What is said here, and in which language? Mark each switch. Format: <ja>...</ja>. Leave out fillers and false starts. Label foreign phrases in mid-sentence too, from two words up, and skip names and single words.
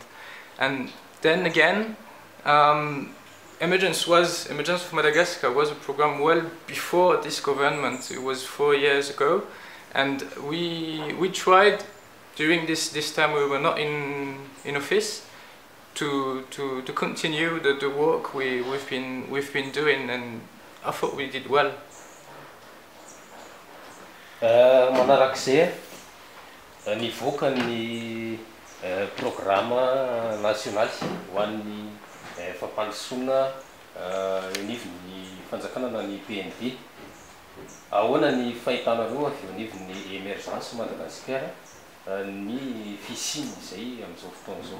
<en>And then again, Emergence of Madagascar was a program well before this government. It was 4 years ago, and we tried during this time we were not in office to continue the work we've been doing, and I thought we did well.</en> <mg>Manarak'izay nivoaka ny</mg> <fr>programme national</fr> <mg>ho an'ny fampandrosoana anivon'ny fanjakana na ny PND. Ahoana ny fahitanareo avy eo anivon'ny émergence Madagascar ny fisiny izay amin'izao fotoana izao?</mg>